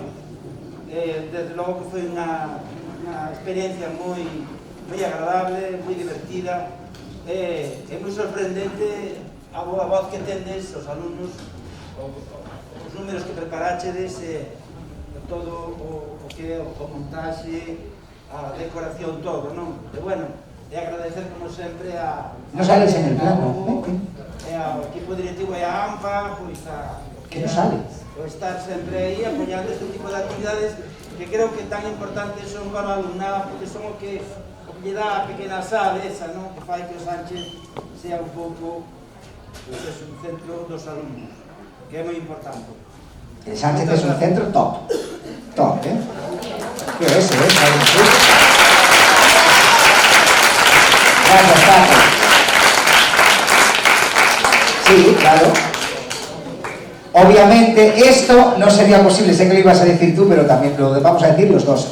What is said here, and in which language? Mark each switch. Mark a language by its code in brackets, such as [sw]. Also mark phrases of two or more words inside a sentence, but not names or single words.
[gl] Desde logo que foi unha experiencia moi agradable, moi divertida, é moi sorprendente a voz que tendes os alumnos, os números que preparachedes, todo o que é o montaxe, a decoración, todo, non? E bueno, e agradecer como sempre a... [es] No sales en el plano, [gl] ao equipo directivo e a AMPA, pois [es] que no sale. [gl] O estar sempre aí apoiando este tipo de actividades que creo que tan importantes son para o alumnado, porque son o que lle dá a pequena sal esa, non? Que fai que o Sánchez sea un pouco pues, [es] es un centro [gl] dos alumnos, que é moi importante. [es] El Sánchez es un centro top, ¿eh? ¿Qué es eso, Gracias, Paco. Sí, claro. Obviamente esto no sería posible, sé que lo ibas a decir tú, pero también lo vamos a decir los dos.